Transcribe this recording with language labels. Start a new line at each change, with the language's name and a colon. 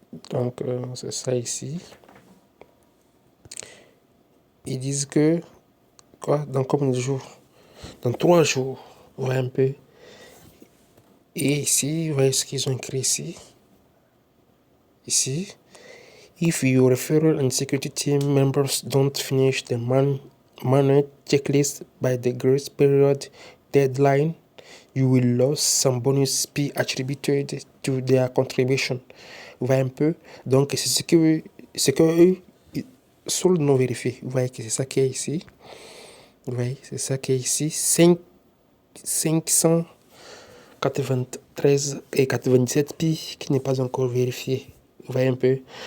French: Donc, c'est ça ici. Ils disent que, quoi, dans combien de jours? Dans 3 jours. Vous voyez un peu. Et ici, vous voyez ce qu'ils ont écrit ici. Ici.
English: If your referral and security team members don't finish the manual checklist by the grace period deadline, you will lose some bonus P attributed to their contribution.
French: Vous voyez un peu? Donc, c'est ce que eux, sur le non vérifié. Vous voyez que c'est ça qui est ici. Vous voyez, c'est ça qui est ici. 593 et 97 pi qui n'est pas encore vérifié. Vous voyez un peu?